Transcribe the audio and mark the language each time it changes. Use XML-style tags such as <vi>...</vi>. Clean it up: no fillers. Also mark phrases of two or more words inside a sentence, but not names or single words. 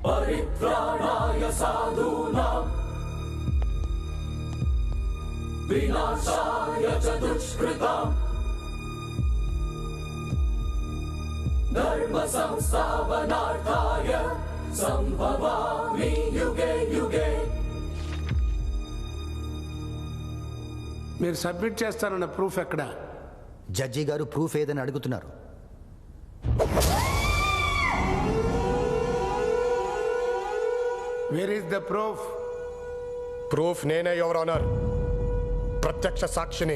<sa>పరిత్రాణాయ సాధూనాం వినాశాయ చ దుష్కృతాం ధర్మ సంస్థాపనార్థాయ సంభవామి యుగే యుగే.</sa> <te>మీరు సబ్మిట్ చేస్తారన్న ప్రూఫ్ ఎక్కడ? జడ్జి గారు ప్రూఫ్ ఏదని అడుగుతున్నారు.</te> <en>Where is the proof?</en> <te>ప్రూఫ్ నేనే,</te> <en>your honour.</en> <te>ప్రత్యక్ష సాక్షిని.</te>